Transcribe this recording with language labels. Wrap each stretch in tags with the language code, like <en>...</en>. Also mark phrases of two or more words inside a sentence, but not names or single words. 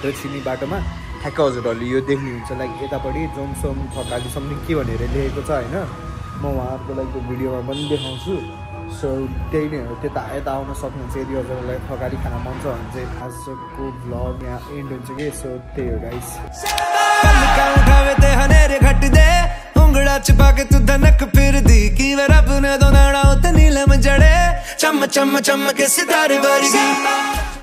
<ne>छिर्ने बाटोमा ठ्याक्कै हजुरहरूले यो देख्नुहुन्छ लाइक यतापट्टि जोमसोम थकाली समथिङ के भनेर लेखेको छ होइन म उहाँहरूको लागि त्यो भिडियोमा पनि देखाउँछु सो त्यही नै हो त्यता यता आउन सक्नुहुन्छ यदि हजुरहरूलाई थकाली खान मन छ भने चाहिँ आजको भ्लग यहाँ एन्ड हुन्छ कि सो त्यही हो गाइस</ne> <pa>ਉਂਗੜਾ ਚ ਪਾ ਕੇ ਤੂੰ ਧਨਕ ਫਿਰਦੀ ਕਿਵੇਂ ਰੱਬ ਨੇ ਦੋਨਾਣਾ ਉਤੇ ਨੀਲਮ ਜੜੇ ਚਮ ਚਮ ਚਮ ਕੇ ਸਿਤਾਰੇ ਵਰਗੀ</pa>